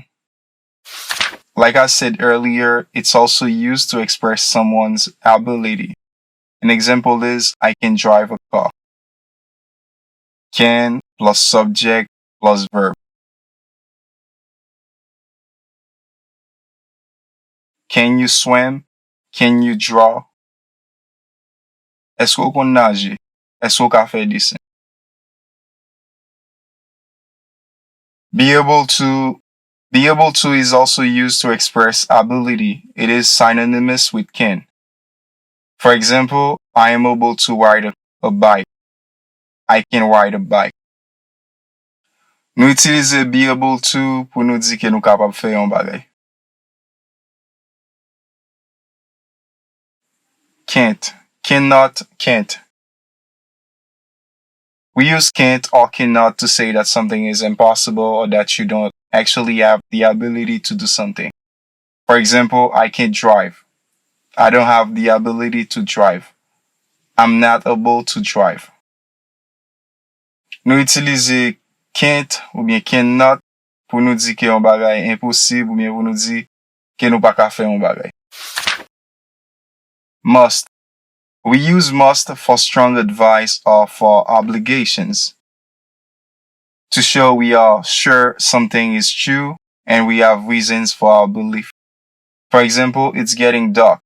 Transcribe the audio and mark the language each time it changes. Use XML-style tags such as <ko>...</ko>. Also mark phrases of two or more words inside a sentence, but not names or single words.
<en>Like I said earlier, it's also used to express someone's ability. An example is, I can drive a car. Can plus subject plus verb. Can you swim? Can you draw?</en> <ht>Est-ce qu'on kon nage? Est-ce qu'on ka fè dessin?</ht> <en>Be able to is also used to express ability. It is synonymous with can. For example, I am able to ride a bike. I can ride a bike.</en> <ht>Nou utilize</ht> <en>be able to</en> <ht>pou nou di ke nou kapab fè yon bagay.</ht> <en>Can't, cannot, can't. We use can't or cannot to say that something is impossible or that you don't actually have the ability to do something. For example, I can't drive. I don't have the ability to drive. I'm not able to drive.</en> <ht>Nou utilize can't ou bien cannot pou nou di ke yon bagay impossible ou bien pou nou di ke nou pa ka fè yon bagay.</ht> <en>Must. We use must for strong advice or for obligations. To show we are sure something is true and we have reasons for our belief. For example, it's getting dark.</en>